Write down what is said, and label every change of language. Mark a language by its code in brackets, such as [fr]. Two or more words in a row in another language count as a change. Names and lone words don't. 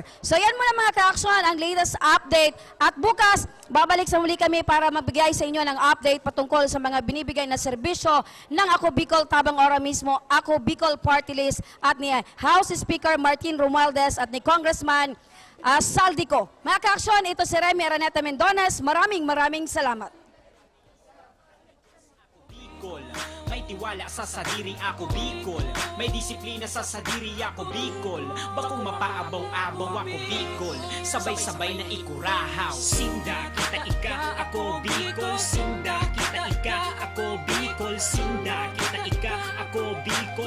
[tl] So yan muna mga ka-action, ang latest update. At bukas, babalik sa muli kami para magbigay sa inyo ng update patungkol sa mga binibigay na serbisyo ng Ako Bicol [bik] tabang ora mismo, [tl] Ako Bicol Party List at ni House Speaker Martin Romualdez at ni Congressman Saldico. Mga ka-action, ito si Remy Araneta Mendones. Maraming salamat. [bik] May tiwala sa sadiri, ako Bicol. May disiplina sa sadiri, ako Bicol. Bakong mapaabaw-abaw, ako Bicol. Sabay-sabay na ikurahaw. Sinda, kita ika, ako Bicol. Sinda, kita ika, ako Bicol. Sinda, kita ika, ako Bicol.